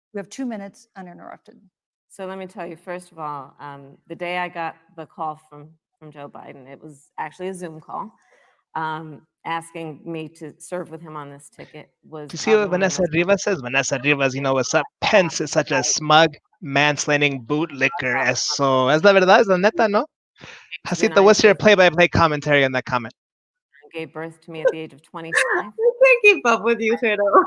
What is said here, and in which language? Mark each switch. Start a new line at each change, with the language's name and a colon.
English: We have 2 minutes uninterrupted. So let me tell you, first of all, the day I got the call from Joe Biden, it was actually a Zoom call, asking me to serve with him on this ticket. Was you see what Vanessa Rivas says? Vanessa Rivas, you know what's up? Pence is such a smug, manslaining bootlicker.
Spanish: Eso es la verdad, es la neta, ¿no?
English: Jacinta, what's your play-by-play commentary on that comment? Gave birth to me at the age of 25. I can't keep up with you, Fredo.